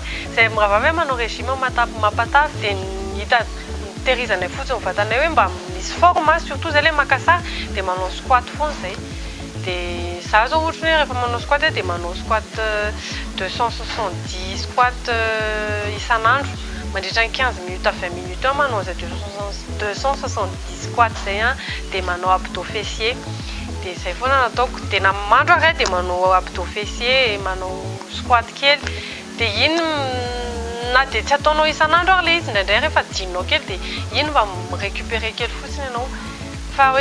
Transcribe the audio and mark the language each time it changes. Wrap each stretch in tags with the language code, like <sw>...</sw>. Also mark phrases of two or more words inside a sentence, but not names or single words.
<mg>Izay mirahavavy manao régime mampatavy dia hita tehirizana fotsiny vatanay hoe mba misy</mg> <fr>forme surtout</fr> <mg>zay le maka sary dia manao squat foana izay. Dia za zao ohatra hoe rehefa manao squat dia manao squat 270 squat isan'andro mandritra ny</mg> <fr>15 minutes à 20 minutes</fr> <mg>manao zay 270 squat zay dia manao</mg> <fr>abdos fessier.</fr> <mg>Dia izay foana nataoko dia na mandro aray dia manao</mg> <fr>abdos fessier,</fr> <mg>manao squat kely. Dia iny na dia tsy ataonao isan'andro ary le izy indraindray rehefa dinonao kely dia iny mba mirécupérer kely fotsiny ianao.</mg>